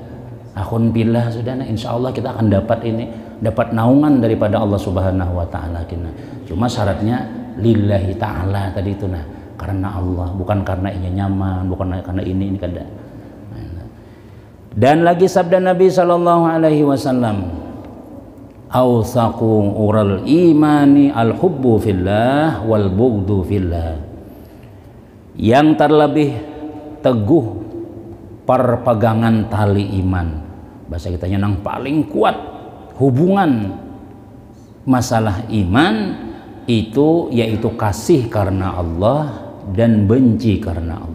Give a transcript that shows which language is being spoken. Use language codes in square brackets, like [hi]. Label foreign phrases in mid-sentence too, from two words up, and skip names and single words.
[bjn] Akun pillah sudah, nah [ar] إن شاء الله [bjn] kita akan dapat ini. dapat naungan daripada Allah [ar] سبحانه وتعالى [bjn] kina. Cuma syaratnya [ar] لله تعالى [bjn] tadi itu nah, karena Allah, bukan karena ini nyaman, bukan karena ini kada. Dan lagi sabda Nabi [ar] صلى الله عليه وسلم, أوثق عرى الإيمان الحب في الله والبغض في الله. [bjn] Yang terlebih teguh perpegangan tali iman, bahasa kitanya nang paling kuat hubungan masalah iman itu yaitu kasih karena Allah dan benci karena Allah.